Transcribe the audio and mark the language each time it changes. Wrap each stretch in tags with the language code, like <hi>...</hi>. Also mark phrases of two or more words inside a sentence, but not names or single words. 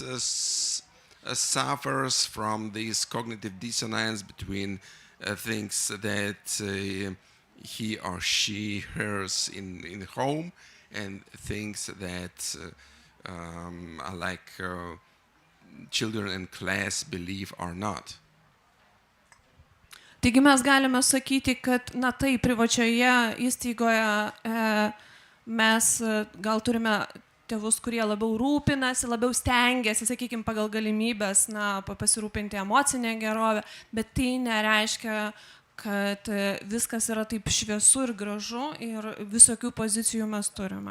<en>suffers from this cognitive dissonance between things that he or she hears in home and things that children in class believe or not.</en> <lt>Taigi mes galime sakyti, kad, na tai, privačioje įstaigoje mes gal turime tėvus, kurie labiau rūpinasi, labiau stengiasi, sakykime, pagal galimybės, na, pasirūpinti emocinę gerovę, bet tai nereiškia, kad viskas yra taip šviesu ir gražu ir visokių pozicijų mes turime.</lt>